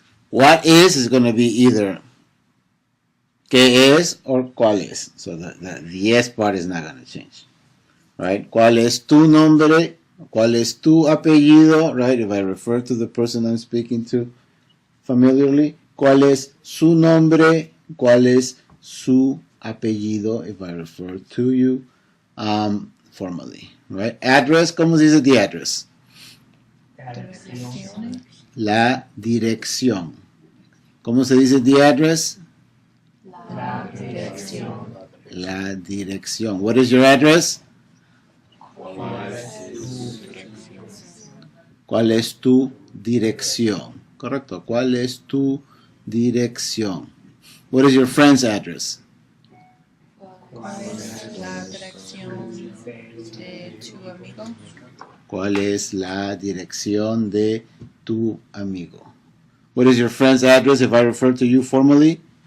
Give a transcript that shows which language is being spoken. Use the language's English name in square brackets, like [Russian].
[English] What is going to be either [Spanish] ¿qué es [English] or [Spanish] cuál es? [English] So the es part is not going to change, right? [Spanish] ¿Cuál es tu nombre? ¿Cuál es tu apellido? Right? [English] If I refer to the person I'm speaking to familiarly, [Spanish] ¿cuál es su nombre? ¿Cuál es su apellido? [English] If I refer to you formally, right? Address, [Spanish] ¿cómo se dice [English] the address? [Spanish] Dirección. La dirección. ¿Cómo se dice the address? La dirección. La dirección. [English] What is your address? [Spanish] ¿Cuál es tu dirección? Correcto. ¿Cuál es tu dirección? [English] What is your friend's address? [Spanish] ¿Cuál es la dirección de tu amigo? ¿Cuál es la dirección de tu amigo? [English] What is your friend's address if I refer to you formally?